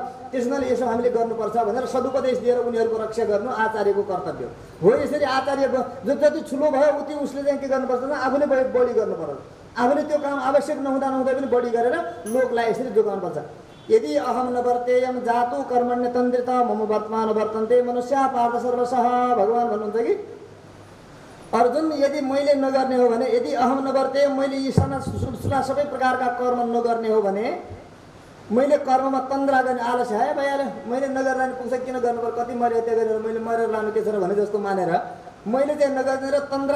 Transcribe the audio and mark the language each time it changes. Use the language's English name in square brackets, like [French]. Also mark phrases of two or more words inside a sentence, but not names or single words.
[Nepali] त्यसैले यसो हामीले गर्नुपर्छ भनेर सदुपदेश दिएर उनीहरूको रक्षा गर्नु आचार्यको कर्तव्य हो। यसरी आचार्य जति ठुलो भयो उति उसले चाहिँ के गर्नुपर्छ भने आफूले बढी गर्नुपर्छ। आफूले त्यो काम आवश्यक नहुँदा पनि बढी गरेर लोकलाई यसरी जोगाउनुपर्छ। [Sanskrit] यदि अहम न वर्तेयम जातु कर्मण्य तन्द्रित मम वर्तमान वर्तन्ते मनुष्य पार्थ सर्वशः। [Nepali] भगवान् भन्नुहुन्छ कि अर्जुन यदि मैले नगर्ने हो भने, [Sanskrit] यदि अहम न वर्ते [Nepali] मैले यी साना सबै प्रकारका कर्म नगर्ने हो भने, मैले कर्ममा तन्द्रा गर्ने आलस्य है भइहाल्यो, मैले नगर्दा नि पुग्छ, किन गर्नु पर्यो, कति मरे हत्या गरेर मैले मरेर लानु के छ र भने जस्तो मानेर मैले चाहिँ नगर्ने र तन्द्रा